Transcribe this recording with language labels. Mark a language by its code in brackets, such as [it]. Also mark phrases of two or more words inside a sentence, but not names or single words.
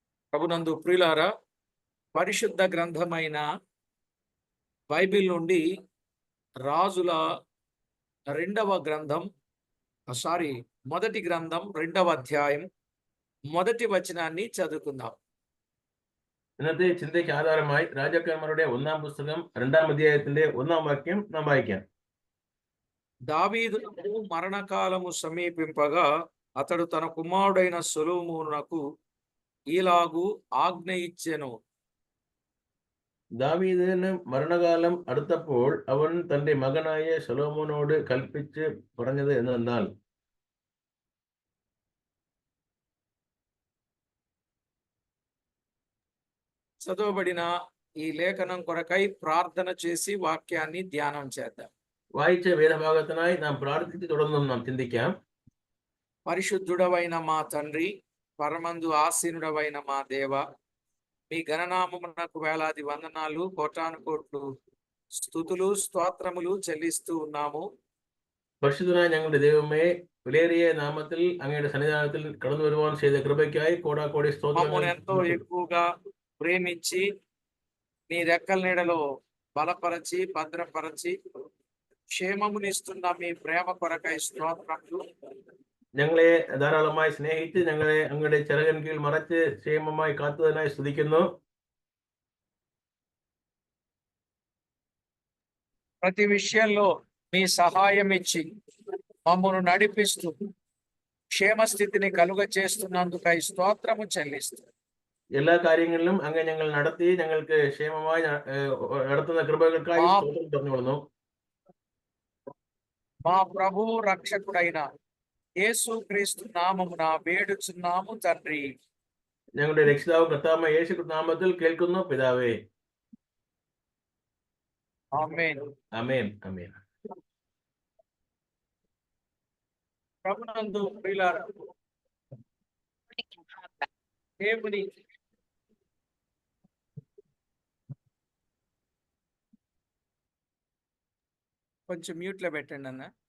[te] ప్రభునందు ప్రియులారా, పరిశుద్ధ గ్రంథమైన బైబిల్ నుండి రాజుల రెండవ గ్రంథం మొదటి గ్రంథం 2వ అధ్యాయం మొదటి వచనాన్ని చదువుకుందాం. [ml] ഇന്നത്തെ ചിന്തയ്ക്ക് ആധാരമായി രാജാക്കന്മാരുടെ 1-ാം പുസ്തകം 2-ാം അധ്യായത്തിന്റെ 1-ാം വാക്യം നാം വായിക്കാം. [te] దావీదుకు మరణకాలము సమీపింపగా అతడు తన కుమారుడైన సొలొమోనునకు ఈలాగు ఆజ్ఞ ఇచ్చెను. [ml] ദാവീദിന് മരണകാലം അടുത്തപ്പോൾ അവൻ തന്റെ മകനായ ശലോമോനോട് കൽപ്പിച്ച് പറഞ്ഞത് എന്തെന്നാൽ, [te] చదవబడిన ఈ లేఖనం కొరకై ప్రార్థన చేసి వాక్యాన్ని ధ్యానం చేద్దాం. [ml] വായിച്ച വേദഭാഗത്തിനായി നാം പ്രാർത്ഥിച്ച് തുടർന്നും നാം ചിന്തിക്കാം. [te] పరిశుద్ధుడవైన మా తండ్రి, పరమందు ఆసీనుడవైన మా దేవ, మీ గణనామమునకు వేలాది వందనాలు, కోటాను కోట్లు స్తుతులు స్తోత్రములు చెల్లిస్తూ ఉన్నాము. [ml] പരിശുദ്ധനായ ഞങ്ങളുടെ ദൈവമേ, വിലയേറിയ നാമത്തിൽ അങ്ങയുടെ സന്നിധാനത്തിൽ കടന്നു വരുവാൻ ചെയ്ത കൃപയ്ക്കായി കോടാകോടി [te] మమ్మల్ని ఎంతో [ml] സ്തോത്രങ്ങൾ. [te] ఎక్కువగా ప్రేమించి నీ రెక్కల నీడలో బలపరచి భద్రపరచి క్షేమమునిస్తున్న మీ ప్రేమ కొరకై స్తోత్రములు. [ml] ഞങ്ങളെ ധാരാളമായി സ്നേഹിച്ച് ഞങ്ങളെ അങ്ങയുടെ ചിറകിൻ കീഴിൽ മറച്ച് ക്ഷേമമായി കാത്തതിനായി സ്തുതിക്കുന്നു. [te] ప్రతి విషయంలో మీ సహాయం ఇచ్చి మమ్మను నడిపిస్తూ క్షేమస్థితిని కలుగ చేస్తున్నందుకై స్తోత్రము చెల్లిస్తూ [ml] എല്ലാ കാര്യങ്ങളിലും അങ്ങ് ഞങ്ങൾ നടത്തി ഞങ്ങൾക്ക് ക്ഷേമമായി നടത്തുന്ന കൃപകൾക്കായി സ്തോത്രം പറഞ്ഞുകൊള്ളുന്നു. [te] మా ప్రభువు రక్షకుడైన యేసుక్రీస్తు నామమున వేడుచున్నాము తండ్రి. [ml] ഞങ്ങളുടെ രക്ഷിതാവ് കർത്താവായ യേശു നാമത്തിൽ കേൾക്കുന്നു പിതാവേ. [te] ఆమేన్. [ml] ആമേൻ ആമേൻ. [te] ప్రభునందు ప్రియులారా, దేవుని కొంచెం మ్యూట్లో పెట్టండి అన్న.